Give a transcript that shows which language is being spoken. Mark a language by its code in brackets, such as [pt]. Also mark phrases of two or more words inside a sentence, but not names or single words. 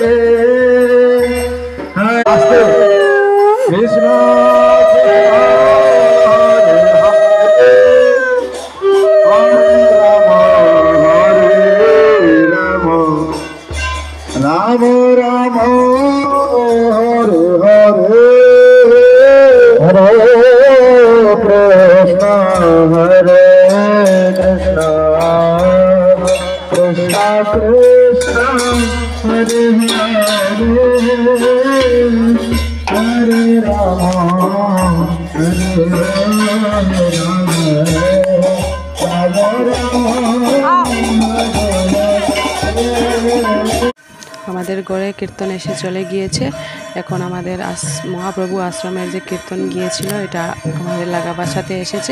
[sa] Hare Krishna Rama Rama Hare Hare Hare Krishna Hare Krishna Krishna Krishna Hare Hare Hare Rama Hare [bn] আমাদের ঘরে কীর্তন এসে চলে গিয়েছে। এখন আমাদের মহাপ্রভু আশ্রমের যে কীর্তন গিয়েছিল এটা আমাদের লাগা বাসাতে এসেছে।